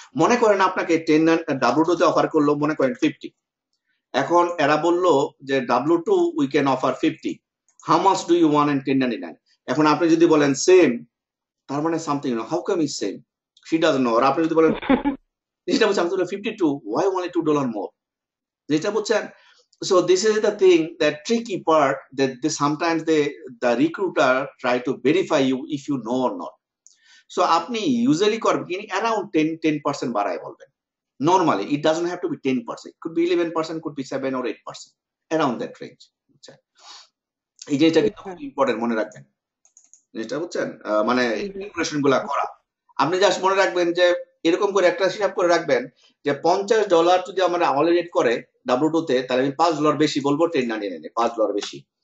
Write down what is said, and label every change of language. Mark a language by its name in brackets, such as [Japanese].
[Bangla] মনে করেন আপনাকে W2 তে অফার করলো মনে করেন 50, এখন এরা বললো যে W2 [English] We can offer 50, how much do you want in 1099? [Bangla] এখন আপনি যদি বলেন সেম, তার মানে something, [English] How come is same, she doesn't know. [Bangla] আর আপনি যদি বলেন যেটা বলছেন, আমি তো 52, [English] why only $2 more, [Bangla] যেটা বলছেন। [English] So this is the thing, that tricky part, that sometimes the recruiter try to verify you if you know or not. [Bangla] So আপনি usually করবেন around 10% বাড়ায় বলবেন। [English] Normally it doesn't have to be 10%, it could be 11%, could be 7 or 8%, around that range। [Bangla] এই জিনিসটা কিন্তু খুব important, মনে রাখবেন জিনিসটা, বুঝছেন? মানে ক্যালকুলেশন গুলা করা, আপনি জাস্ট মনে রাখবেন যে এরকম করে একটা হিসাব করে রাখবেন যে $50 যদি আমরা আওয়ারলি রেট করে W2 তে, তাহলে আমি $5 বেশি বলবো 1099, $5 বেশি।